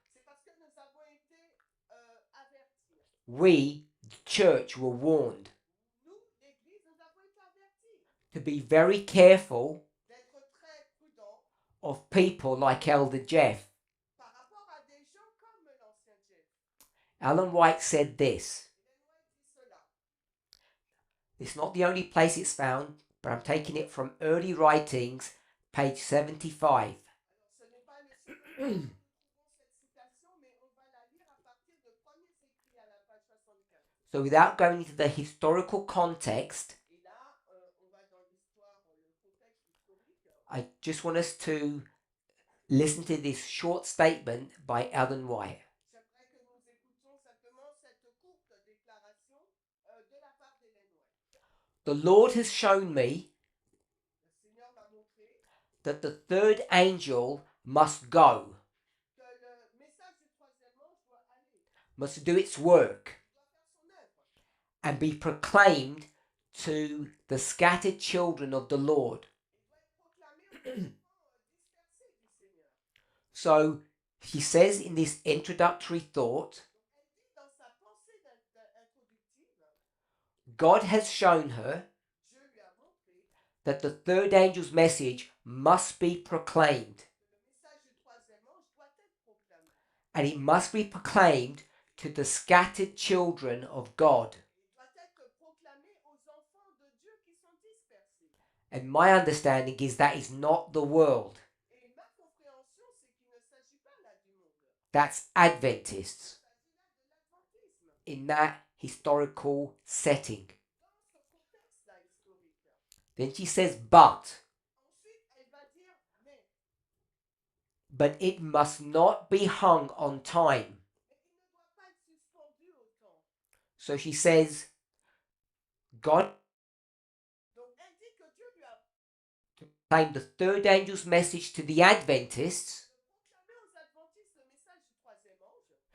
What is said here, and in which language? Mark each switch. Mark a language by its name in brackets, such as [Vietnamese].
[French] c'est parce que nous avons été avertis. [English] We, the church, were warned [French] Nous, l'Église, nous avons été avertis [English] to be very careful [French] d'être très prudents [English] of people like Elder Jeff. [French] par rapport à des gens comme l'ancien Jeff. [English] Ellen White said this. [French] Ellen White dit cela. [English] It's not the only place it's found, but I'm taking it from early writings, page 75. [French] Alors, ce n'est pas le seul endroit où nous trouvons cette citation, mais on va la lire à partir de premiers écrits à la page 75. [English] So without going into the historical context, [French] Et là, on va dans l'histoire, le contexte historique. [English] I just want us to listen to this short statement by Ellen White. [French] J'aimerais que nous écoutions simplement cette courte déclaration de la part d'Ellen White. [English] The Lord has shown me [French] Le Seigneur m'a montré [English] that the third angel must go, [French] que le message du troisième ange doit aller, [English] must do its work, [French] doit faire son œuvre, [English] and be proclaimed to the scattered children of the Lord. [French] et doit être proclamé aux enfants dispersés du Seigneur. [English] So he says in this introductory thought, [French] Donc, elle dit dans sa pensée introductive, [English] God has shown her [French] Dieu lui a montré [English] that the third angel's message must be proclaimed, [French] que le message du troisième ange doit être proclamé. [English] and it must be proclaimed to the scattered children of God. [French] Il doit être proclamé aux enfants de Dieu qui sont dispersés. [English] And my understanding is that is not the world. [French] Et ma compréhension, c'est qu'il ne s'agit pas là du monde. [English] That's Adventists [French] Il s'agit là de l'adventisme. [English] in that historical setting. [French] Dans ce contexte-là historique. [English] Then she says, but [French] Ensuite, elle va dire, [English] but it must not be hung on time. [French] mais il ne doit pas être suspendu au temps. [English] So she says, God [French] Donc, elle dit que Dieu lui a [English] proclaimed the third angel's message to the Adventists [French] proclamé aux adventistes le message du troisième ange.